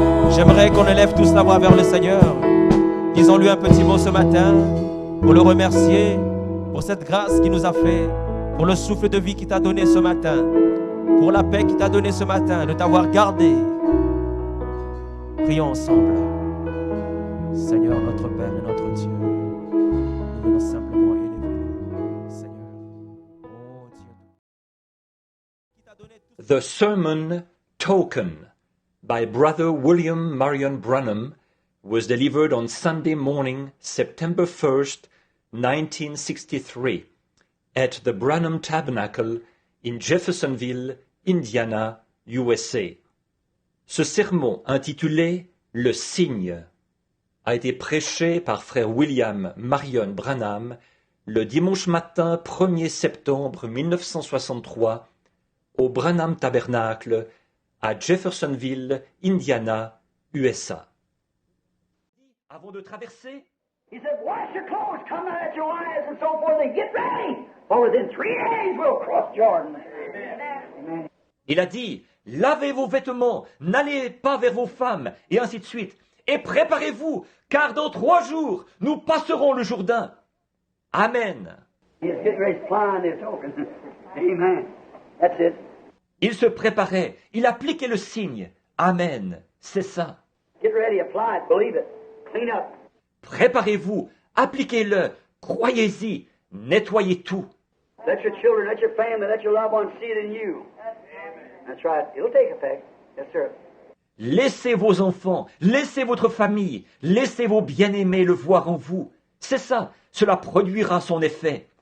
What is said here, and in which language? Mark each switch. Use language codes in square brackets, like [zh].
[fr] J'aimerais qu'on élève tous la voix vers le Seigneur. Disons-lui un petit mot ce matin pour le remercier pour cette grâce qu'il nous a fait, pour le souffle de vie qu'il t'a donné ce matin, pour la paix qu'il t'a donné ce matin, de t'avoir gardé. Prions ensemble. Seigneur, notre Père et notre Dieu, nous venons simplement élever, Seigneur. Oh Dieu. [en] The Sermon Token by Brother William Marion Branham was delivered on Sunday morning, September 1st, 1963, at the Branham Tabernacle in Jeffersonville, Indiana, USA. [fr] Ce sermon intitulé « Le signe » a été prêché par frère William Marion Branham le dimanche matin 1er septembre 1963 au Branham Tabernacle à Jeffersonville, Indiana, USA. Avant de traverser, [en] He said, wash your clothes, come out at your wives and so forth, and get ready, for within 3 days we'll cross Jordan. Amen. [fr] il a dit « Lavez vos vêtements, n'allez pas vers vos femmes, et ainsi de suite. Et préparez-vous, car dans 3 jours, nous passerons le Jourdain. » Amen. [en] He's getting ready to fly on this token. Amen. That's it. [fr] Il se préparait, il appliquait le signe. Amen. C'est ça. [en] Get ready, apply it, believe it, clean up. [fr] Préparez-vous, appliquez-le, croyez-y, nettoyez tout. [en] Let your children, let your family, let your loved ones see it in you. That's right. It'll take effect. Yes, sir. [fr] Laissez vos enfants, laissez votre famille, laissez vos bien-aimés le voir en vous. C'est ça, cela produira son effet.